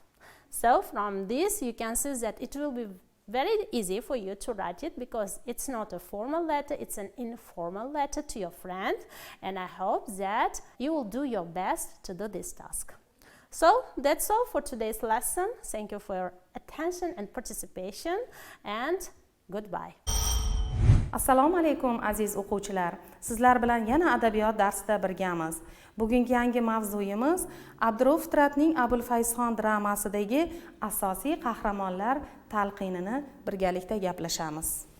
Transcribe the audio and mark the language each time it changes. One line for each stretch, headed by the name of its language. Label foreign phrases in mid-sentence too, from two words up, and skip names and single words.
English: So from this, you can see that it will be very easy for you to write it, because it's not a formal letter, it's an informal letter to your friend, and I hope that you will do your best to do this task. So that's all for today's lesson. Thank you for your attention and participation, and goodbye.
Uzbek: Assalomu alaykum aziz o'quvchilar. Sizlar bilan yana adabiyot darsida birgamiz. Bugungi yangi mavzuyimiz Abdurauf Fitratning Abulfayzxon dramasidagi asosiy qahramonlar talqinini birgalikda gaplashamiz.